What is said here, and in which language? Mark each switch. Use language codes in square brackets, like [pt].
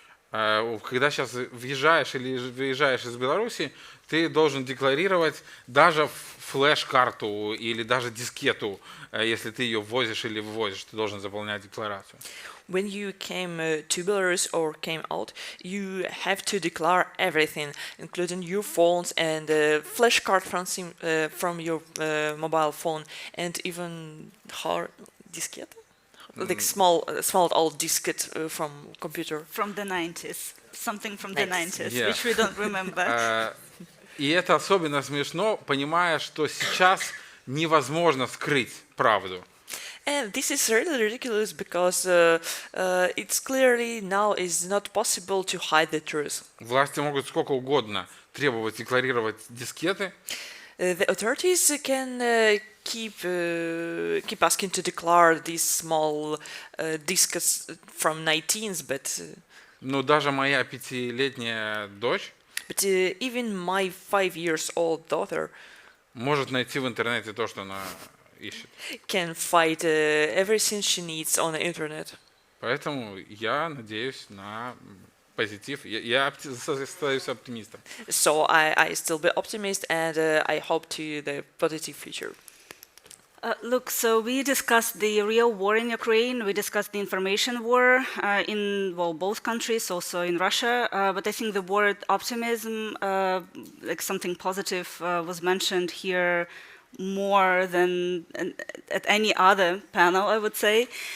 [ru] Когда сейчас въезжаешь или выезжаешь из Беларуси, ты должен декларировать даже флеш-карту или даже дискету, если ты ее ввозишь или вывозишь, ты должен заполнять декларацию. [en] When you came to Belarus or came out, you have to declare everything, including your phones and flash card from your mobile phone, and even hard diskette, like small old diskette from computer. From the 90s, something from the 90s, Yeah. which we don't remember. [ru] И это особенно смешно, понимая, что сейчас невозможно скрыть правду. [en] And this is really ridiculous because it's clearly now is not possible to hide the truth. [ru] Власти могут сколько угодно требовать декларировать дискеты, [en] The authorities can keep asking to declare these small discs from 19s, [ru] но даже моя 5-летняя дочь [en] but even my 5-year-old daughter [ru] может найти в интернете то, что она ищет. [en] can find everything she needs on the internet. [ru] Поэтому я надеюсь на позитив. Я остаюсь оптимистом. [en] So I still be optimist and I hope to the positive future. Look, so we discussed the real war in Ukraine, we discussed the information war in, well, both countries, also in Russia, but I think the word optimism, like something positive, was mentioned here more than at any other panel, I would say.